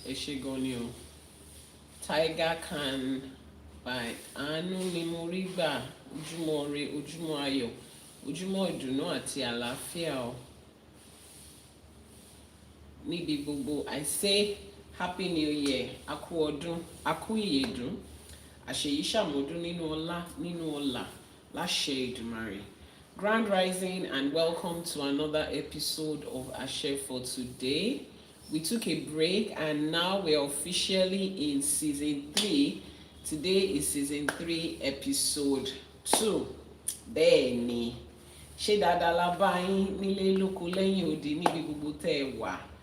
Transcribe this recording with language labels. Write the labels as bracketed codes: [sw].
[yo] Ẹ ṣé gan ni o. Tiger can by àánú ni mo rí gbà, ojúmọ́ ire, ojúmọ́ ayọ̀, ojúmọ́ ìdùnnú àti àlàáfíà o. Níbi gbogbo, [en] I say happy new year. [yo] A kú ọdún, a kú ìyèdún. Àṣeyí ṣàmọ́dún nínú ọlá, nínú ọlà, láṣẹ Èdùmàrè. [en] Grand Rising and welcome to another episode of Ìṣẹ̀ṣe for today. We took a break and now we're officially in season 3. Today is season 3, episode 2. [yo] Bẹ́ẹ̀ni, ṣé dáadáa la bá yín nílé lóko lẹ́yìn odi níbi gbogbo tẹ́ ẹ wà.